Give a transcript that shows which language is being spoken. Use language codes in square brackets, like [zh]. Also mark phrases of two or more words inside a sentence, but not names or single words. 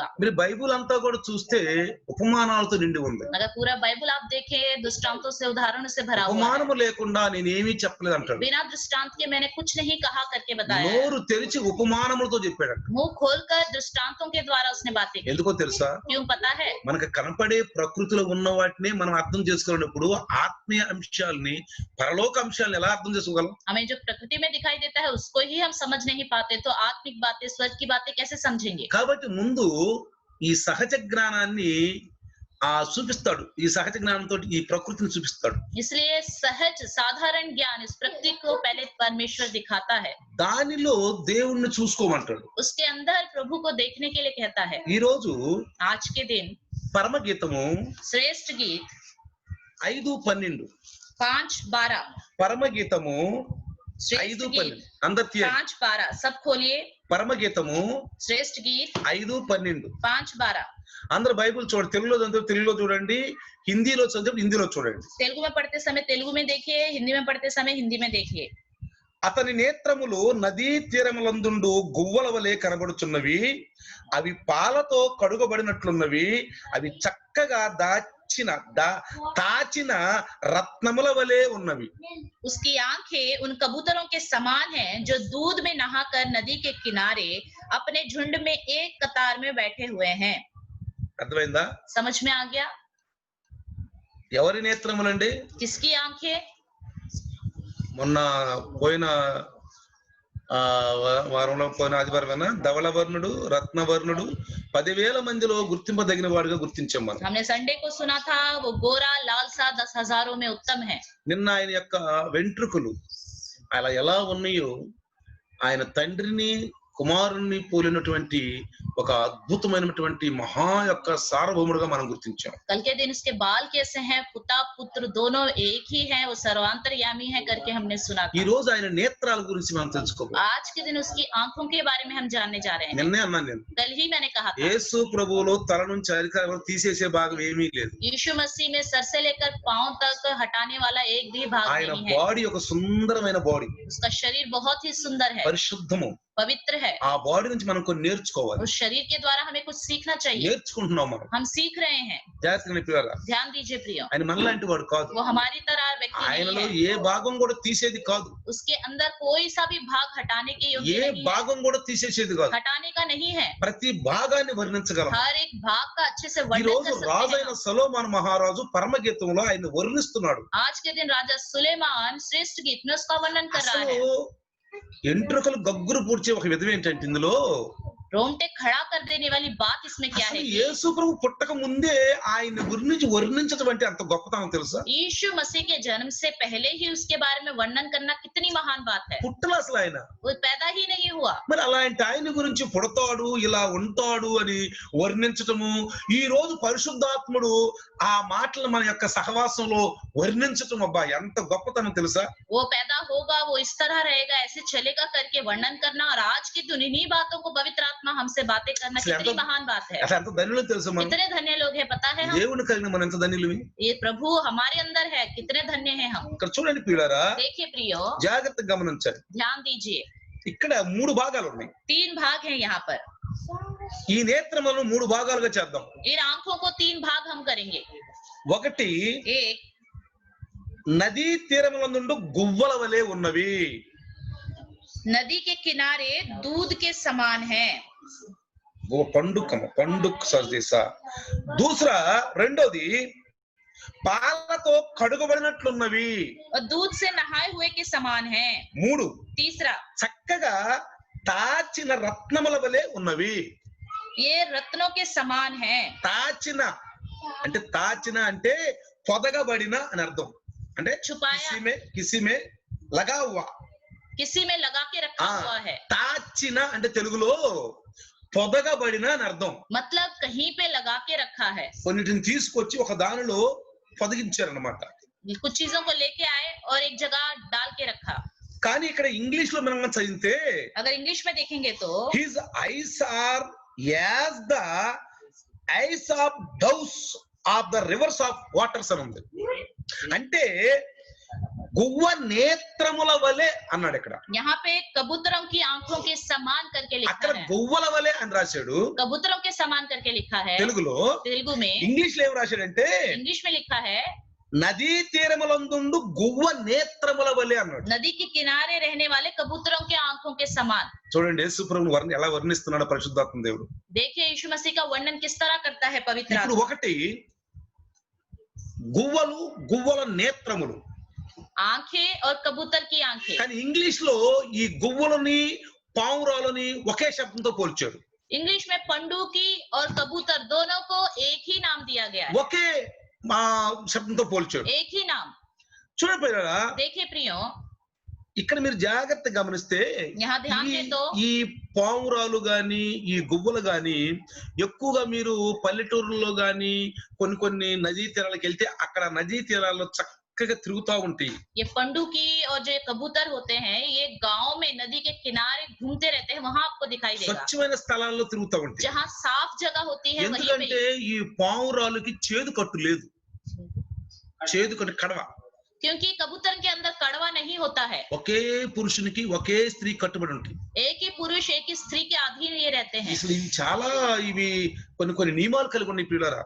[te] మీరు బైబిల్ అంతా కూడా చూస్తే ఉపమానాలతో నిండి ఉంది. [hi] अगर पूरा बाइबल आप देखें, दृष्टांतों से, उदाहरणों से भरा हुआ है। [te] ఉపమానము లేకుండా నేను ఏమీ చెప్పలేదు అంటాడు. [hi] बिना दृष्टांत के मैंने कुछ नहीं कहा करके बताया। [te] నోరు తెరిచి ఉపమానములతో చెప్పాడు. [hi] मुंह खोलकर दृष्टांतों के द्वारा उसने बातें की। [te] ఎందుకో తెలుసా? [hi] क्यों पता है? [te] మనకు కనపడే ప్రకృతిలో ఉన్న వాటిని మనం అర్థం చేసుకున్నప్పుడు ఆత్మీయ అంశాలని, పరలోక అంశాలను ఎలా అర్థం చేసుకోగలం? [hi] हमें जो प्रकृति में दिखाई देता है उसको ही हम समझ नहीं पाते, तो आत्मिक बातें, स्वर्ग की बातें कैसे समझेंगे? [te] కాబట్టి ముందు ఈ సహజ జ్ఞానాన్ని చూపిస్తాడు. ఈ సహజ జ్ఞానంతో ఈ ప్రకృతిని చూపిస్తాడు. [hi] इसलिए सहज साधारण ज्ञान इस प्रकृति को पहले परमेश्वर दिखाता है, [te] దానిలో దేవుణ్ణి చూసుకోమంటాడు. [hi] उसके अंदर प्रभु को देखने के लिए कहता है। [te] ఈ రోజు [hi] आज के दिन [te] పరమ గీతము [hi] श्रेष्ठ गीत 5:12, 5:12, [te] పరమ గీతము [hi] श्रेष्ठ गीत [te] 5:12 అందరు తీయండి. [hi] 5:12 सब खोलिए। [te] పరమ గీతము [hi] श्रेष्ठ गीत 5:12 5:12। [te] అందరు బైబిల్ చూడండి, తెలుగులో చదివితే తెలుగులో చూడండి, హిందీలో చదివితే హిందీలో చూడండి. [hi] तेलुगु में पढ़ते समय तेलुगु में देखिए, हिंदी में पढ़ते समय हिंदी में देखिए। [te] అతని నేత్రములు నదీ తీరములందుండు గువ్వల వలె కనబడుచున్నవి, అవి పాలతో కడుగబడినట్లున్నవి, అవి చక్కగా తాచిన రత్నముల వలె ఉన్నవి. [hi] उसकी आंखें उन कबूतरों के समान हैं जो दूध में नहाकर नदी के किनारे अपने झुंड में एक कतार में बैठे हुए हैं। [te] అర్థమైందా? [hi] समझ में आ गया? [te] ఎవరి నేత్రములండి? [hi] किसकी आंखें? [te] మొన్న పోయిన వారంలో పోయిన ఆదివారం ధవళవర్ణుడు, రత్నవర్ణుడు 10,000 మందిలో గుర్తింపదగిన వాడుగా గుర్తించాం మనం. [hi] हमने संडे को सुना था वो गोरा लाल सा 10,000 में उत्तम है। [te] నిన్న ఆయన యొక్క వెంట్రుకలు అలా ఎలా ఉన్నాయో, ఆయన తండ్రిని కుమారుణ్ణి పోలినటువంటి ఒక అద్భుతమైనటువంటి మహా యొక్క సార్వభౌముడుగా మనం గుర్తించాం. [hi] कल के दिन उसके बाल कैसे हैं, पिता पुत्र दोनों एक ही हैं, वो सर्वांतर्यामी है करके हमने सुना [te] ఈ [hi] था। [te] రోజు ఆయన నేత్రాల గురించి మనం తెలుసుకోవాలి. [hi] आज के दिन उसकी आंखों के बारे में हम जानने जा रहे हैं। [te] నిన్నే అన్నాను నేను, [hi] कल ही मैंने कहा था [te] యేసు ప్రభువులో తల నుంచి అరికాల వరకు తీసేసే భాగం ఏమీ లేదు. [hi] यीशु मसीह में सर से लेकर पांव तक हटाने वाला एक भी भाग [te] ఆయన [hi] नहीं है। [te] బాడీ ఒక సుందరమైన బాడీ, [hi] उसका शरीर बहुत ही सुंदर है, [te] పరిశుద్ధము, [hi] पवित्र है। [te] ఆ బాడీ నుంచి మనం కొన్ని నేర్చుకోవాలి. [hi] उस शरीर के द्वारा हमें कुछ सीखना चाहिए। [te] నేర్చుకుంటున్నాం మనం. [hi] हम सीख रहे हैं। [te] జాగ్రత్తగా పిల్లరా. [hi] ध्यान दीजिए प्रियो, [te] ఆయన మనలాంటి వాడు కాదు. [hi] वो हमारी तरह व्यक्ति नहीं [te] ఆయనలో [hi] है। [te] ఏ భాగం కూడా తీసేది కాదు. [hi] उसके अंदर कोई सा भी भाग हटाने के योग्य [te] ఏ [hi] नहीं है, [te] భాగం కూడా తీసేసేది కాదు. [hi] हटाने का नहीं है। [te] ప్రతి భాగాన్ని వర్ణించగలం. [hi] हर एक भाग का अच्छे से [te] ఈ [hi] वर्णन [te] రోజు [hi] कर सकते [te] రాజైన [hi] हैं। [te] సొలొమోను మహారాజు పరమగీతంలో ఆయన వర్ణిస్తున్నాడు. [hi] आज के दिन राजा सुलेमान श्रेष्ठ गीत में उसका वर्णन कर रहा [te] అసలు [hi] है। [te] ఎంట్రుకలు గగ్గురు పూడ్చే ఒక విధం ఏంటంటే ఇందులో [hi] रोंगटे खड़ा कर देने वाली बात इसमें क्या है [te] అసలు [hi] कि [te] యేసు ప్రభు పుట్టక ముందే ఆయన గురించి వర్ణించడం అంటే అంత గొప్పతనం తెలుసా? [hi] यीशु मसीह के जन्म से पहले ही उसके बारे में वर्णन करना कितनी महान बात है। [te] పుట్టలు అసలు ఆయన [hi] वो पैदा ही नहीं हुआ, [te] మరి అలాంటి ఆయన గురించి పుడతాడు ఇలా ఉంటాడు అని వర్ణించటము, ఈ రోజు పరిశుద్ధాత్ముడు ఆ మాటలు మన యొక్క సహవాసంలో వర్ణించటం, అబ్బా ఎంత గొప్పతనం తెలుసా? [hi] वो पैदा होगा, वो इस तरह रहेगा, ऐसे चलेगा करके वर्णन करना, और आज की दिन इन्हीं बातों को पवित्र आत्मा हमसे बातें करना कितनी महान बात है। [te] అసలు ఎంత ధన్యులు తెలుసా? మనం [hi] कितने धन्य लोग हैं पता है हम? [te] దేవుని కలిగిన మనం ఎంత ధన్యులు. [hi] ये प्रभु हमारे अंदर है, कितने धन्य हैं हम। [te] ఇక్కడ చూడండి ప్రియులారా, [hi] देखिए प्रियो, [te] జాగ్రత్తగా గమనించాలి. [hi] ध्यान दीजिए, [te] ఇక్కడ 3 భాగాలు ఉన్నాయి. [hi] 3 भाग हैं यहाँ पर। [te] ఈ నేత్రములను 3 భాగాలుగా చేద్దాం. [hi] इन आंखों को 3 भाग हम करेंगे। [te] ఒకటి, [hi] एक, [te] నదీ తీరములందు గువ్వల వలె ఉన్నవి. [hi] नदी के किनारे दूध के समान है। वो पंडुक सजीसा. [te] దూసరా రెండోది, పాలతో కడుగబడినట్లున్నవి. [hi] और दूध से नहाए हुए के समान है। 3, तीसरा, [te] చక్కగా తాచిన రత్నముల వలె ఉన్నవి. [hi] ये रत्नों के समान है। [te] తాచిన అంటే పొదగబడిన అని అర్థం. అంటే [hi] छुपाया, किसी में लगा हुआ. किसी में लगा के रखा हुआ है। [te] తాచిన అంటే తెలుగులో పొదగబడిన అని అర్థం. [hi] मतलब कहीं पे लगा के रखा है। [te] కొన్నిటిని తీసుకొచ్చి ఒక దానిలో పొదిగించారన్నమాట. [hi] कुछ चीजों को लेके आए और एक जगह डाल के रखा। [te] కానీ ఇక్కడ ఇంగ్లీష్ లో మనం చదివితే [hi] अगर इंग्लिश में देखेंगे तो [en] his eyes are as the eyes of doves of the rivers of waters [te] అని ఉంది. అంటే గువ్వ నేత్రముల వలె అన్నాడు ఇక్కడ. [hi] यहाँ पे कबूतरों की आंखों के समान करके लिखा [te] అక్కడ [hi] है। [te] గువ్వల వలె అని రాశాడు [hi] कबूतरों के समान करके लिखा है [te] తెలుగులో. [hi] तेलुगु में। [te] ఇంగ్లీష్ లో ఏం రాశాడంటే [hi] इंग्लिश में लिखा है [te] నదీ తీరములందు గువ్వ నేత్రముల వలె అన్నాడు. [hi] नदी के किनारे रहने वाले कबूतरों के आंखों के समान। [te] చూడండి యేసు ప్రభువుని ఎలా వర్ణిస్తున్నాడో పరిశుద్ధాత్మ దేవుడు. [hi] देखिए यीशु मसीह का वर्णन किस तरह करता है पवित्र [te] ఇప్పుడు [hi] आत्मा। [te] ఒకటి, గువ్వల నేత్రములు. [hi] आंखें और कबूतर की आंखें। [te] కానీ ఇంగ్లీష్ లో ఈ గువ్వలని పావురాలని ఒకే శబ్దంతో పోల్చాడు. [hi] इंग्लिश में पंडुकी और कबूतर दोनों को एक ही नाम दिया गया है। [te] ఒకే శబ్దంతో పోల్చాడు. [hi] एक ही नाम। [te] చూడండి పిల్లరా, [hi] देखिए प्रियो, [te] ఇక్కడ మీరు జాగ్రత్తగా గమనిస్తే [hi] यहाँ ध्यान दे तो [te] ఈ పావురాలు గాని ఈ గువ్వలు గాని ఎక్కువగా మీరు పల్లెటూరులో గాని కొన్ని నదీ తీరాలకు వెళ్తే అక్కడ నదీ తీరాల్లో చక్కగా తిరుగుతూ ఉంటాయి. [hi] ये पंडुकी और जो कबूतर होते हैं ये गांव में नदी के किनारे घूमते रहते हैं, वहां आपको दिखाई देगा। [te] స్వచ్ఛమైన స్థలాల్లో తిరుగుతూ ఉంటాయి. [hi] जहाँ साफ जगह होती है वहीं पे। [te] ఎందుకంటే ఈ పావురాలకి చేదు కట్టు లేదు. చేదు కట్టు కడవ. [hi] क्योंकि कबूतर के अंदर कड़वा नहीं होता है। [te] ఒకే పురుషునికి ఒకే స్త్రీ కట్టుబడి ఉంటాయి. [hi] एक ही पुरुष एक ही स्त्री के अधीन ये रहते हैं। [te] అసలు ఇవి చాలా కొన్ని నియమాలు కలిగి ఉన్నాయి పిల్లరా.